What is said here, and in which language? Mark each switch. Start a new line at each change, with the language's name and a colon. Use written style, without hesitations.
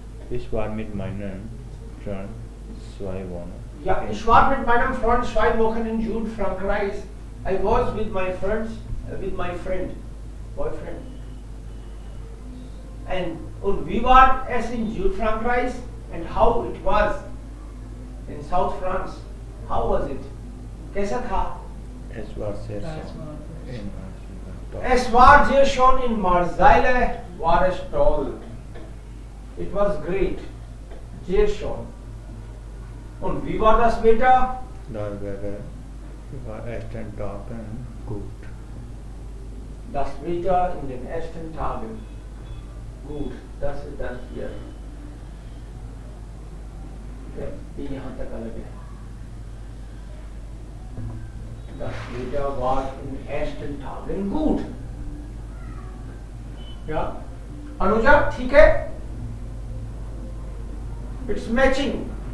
German: Ich war mit meinem Freund 2 Wochen. Ja, ich war mit meinem Freund 2 Wochen in Südfrankreich.
English: I was with my friend, boyfriend.
German: Und wie war es in Südfrankreich
English: and how it was in South France? How was it?
Hindi: कैसा था?
German: Es war sehr Das schön. war- In Marseille. Es war sehr schön in Marseille, war es toll.
English: It was great.
German: Sehr schön. Und wie war das Wetter? Das Wetter war ersten Tagen gut. Das Wetter in den ersten Tagen. Gut, das ist das hier.
Hindi: Okay, ये यहाँ तक अलग है.
German: Das Wetter war in den ersten Tagen gut.
Hindi: या अनुजा ठीक है,
English: It's matching.